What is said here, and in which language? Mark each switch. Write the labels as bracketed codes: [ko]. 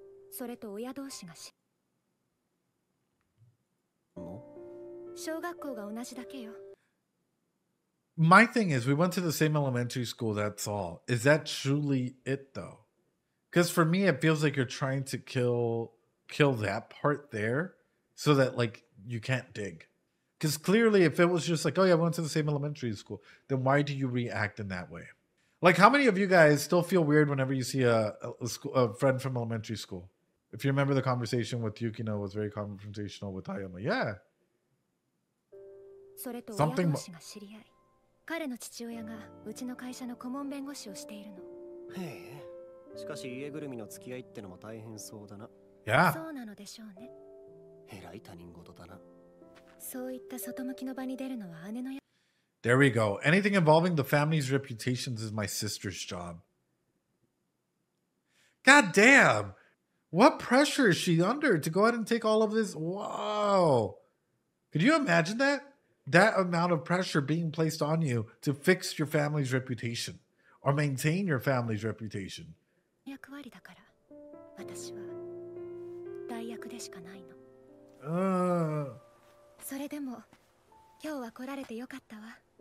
[ja] それと親同士が小学校が同じだけよ。 [en] My thing is, we went to the same elementary school, that's all. Is that truly it, though? Because for me, it feels like you're trying to kill that part there so that, like, you can't dig. Because clearly, if it was just like, oh yeah, we went to the same elementary school, then why do you react in that way? Like, how many of you guys still feel weird whenever you see a friend from elementary school? If you remember the conversation with Yukino was very confrontational with Hayama. Yeah. [ja] それと親同士が知り合い、彼の父親がうちの会社の顧問弁護士をしているの。へえ。しかし家ぐるみの付き合いってのも大変そうだな。 [en] Yeah. [ja] そうなのでしょうね。えらい他人事だな。そういった外向きの場に出るのは姉の。 [en] There we go. Anything involving the family's reputations is my sister's job. God damn. What pressure is she under to go ahead and take all of this? Whoa. Could you imagine that? That amount of pressure being placed on you to fix your family's reputation or maintain your family's reputation. [ja] 役割だから、私は代役でしかないの。それでも今日は来られてよかったわ。